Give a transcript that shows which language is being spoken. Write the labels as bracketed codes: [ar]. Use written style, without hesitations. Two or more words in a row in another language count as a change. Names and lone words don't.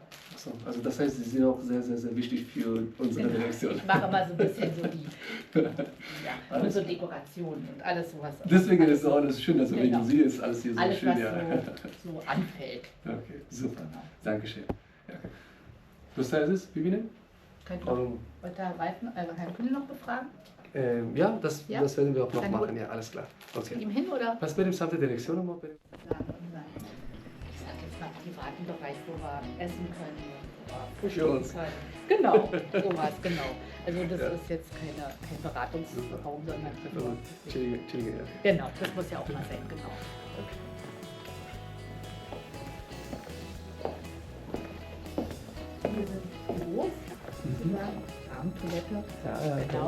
[de] Ach so, also das heißt, Sie sind auch sehr, sehr, sehr wichtig für unsere Genau. Direktion. Ich mache immer so ein bisschen so die ja, Alles unsere Dekoration und alles sowas. Deswegen alles ist es auch alles schön, also wegen Genau. Sie ist alles hier so alles, schön. was Ja. so anfällt. Okay, super. Genau. Dankeschön. Ja. [fa] دوستان عزیز ببینید. [de] Könnt ihr wollt ihr Herrn Kühne noch befragen? Ja, das Ja? das werden wir auch noch Dann machen. Ja, alles klar. Zu Okay. ihm hin oder? [fa] Was بریم سمت دیرکسیون ما بریم. [de] Ich sag jetzt mal privaten Bereich, wo wir essen können. Für uns. Genau, sowas, genau. Also das ist jetzt kein Beratungsraum, sondern nur, [fa] چیه؟ [de] genau, das muss ja auch mal sein, genau. Hier sind Büros, Abendtoilette, genau.